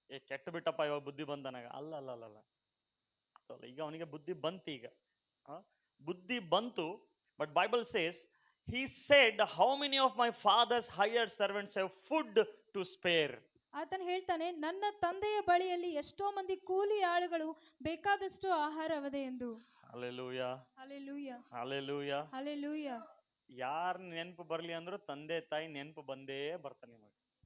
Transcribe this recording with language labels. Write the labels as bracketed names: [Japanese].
[Kannada] ಕೆಟ್ಟ ಬಿಟ್ಟಪ್ಪ ಇವಾಗ ಬುದ್ಧಿ ಬಂದನಾಗ ಅಲ್ಲ. ಈಗ ಅವನಿಗೆ ಬುದ್ಧಿ ಬಂತು. ಈಗ ಬುದ್ಧಿ ಬಂತು. [English] But Bible says, he said, how many of my father's hired servants have food to spare? [Kannada] ಆತನು ಹೇಳ್ತಾನೆ, ನನ್ನ ತಂದೆಯ ಬಳಿಯಲ್ಲಿ ಎಷ್ಟೋ ಮಂದಿ ಕೂಲಿ ಆಳುಗಳು ಬೇಕಾದಷ್ಟು ಆಹಾರವಿದೆ ಎಂದು. Hallelujah, hallelujah, hallelujah, hallelujah. ಯಾರ್ ನೆನಪು ಬರ್ಲಿ ಅಂದ್ರು ತಂದೆ ತಾಯಿ ನೆನಪು ಬಂದೇ ಬರ್ತಾನೆ ನಿಮಗೆ.